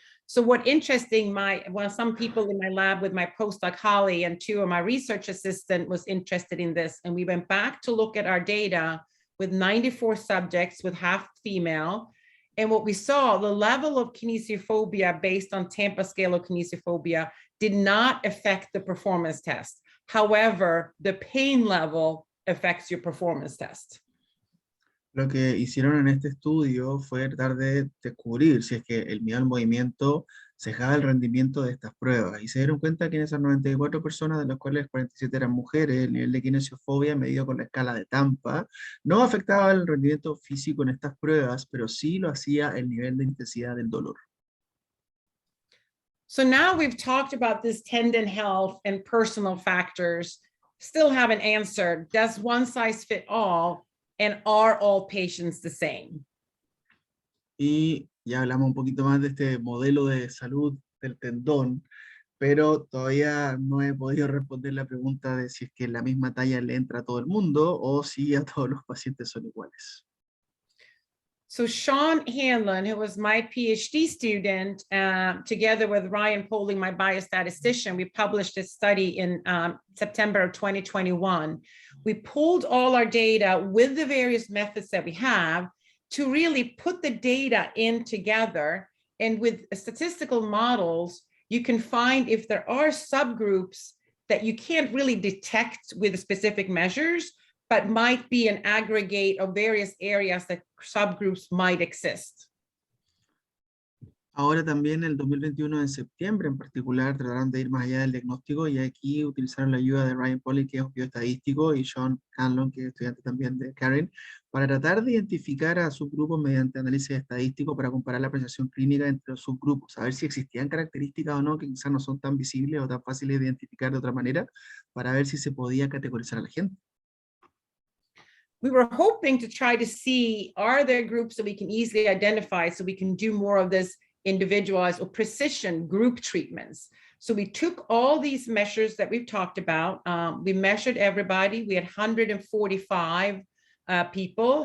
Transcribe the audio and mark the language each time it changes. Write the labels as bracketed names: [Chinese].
[English] So what interesting, some people in my lab with my postdoc Holly and 2 of my research assistant was interested in this. And we went back to look at our data with 94 subjects with half female. And what we saw, the level of kinesiophobia based on Tampa scale of kinesiophobia did not affect the performance test. However, the pain level affects your performance test. [Spanish] Lo que hicieron en este estudio fue tratar de descubrir si es que el miedo al movimiento cejaba el rendimiento de estas pruebas. Y se dieron cuenta que en esas 94 personas, de las cuales 47 eran mujeres, el nivel de kinesiofobia medido con la escala de Tampa no afectaba el rendimiento físico en estas pruebas, pero sí lo hacía el nivel de intensidad del dolor. [English] So now we've talked about this tendon health and personal factors, still haven't answered, does one size fit all? And are all patients the same? [Spanish] Y ya hablamos un poquito más de este modelo de salud del tendón, pero todavía no he podido responder la pregunta de si es que la misma talla le entra a todo el mundo o si a todos los pacientes son iguales. [English] So Sean Hanlon, who was my PhD student, together with Ryan Poling, my biostatistician, we published a study in September of 2021. We pulled all our data with the various methods that we have to really put the data in together. And with statistical models, you can find if there are subgroups that you can't really detect with specific measures, but might be an aggregate of various areas that subgroups might exist. [Spanish] Ahora también el 2021 en septiembre en particular trataron de ir más allá del diagnóstico y aquí utilizaron la ayuda de Ryan Poling, que es un bioestadístico, y Sean Hanlon, que es estudiante también de Karin, para tratar de identificar a subgrupos mediante análisis estadístico para comparar la apreciación clínica entre los subgrupos, a ver si existían características o no que quizás no son tan visibles o tan fáciles de identificar de otra manera, para ver si se podía categorizar a la gente. [English] we were hoping to try to see, are there groups that we can easily identify so we can do more of this individualized or precision group treatments. So we took all these measures that we've talked about. We measured everybody. We had 145 people.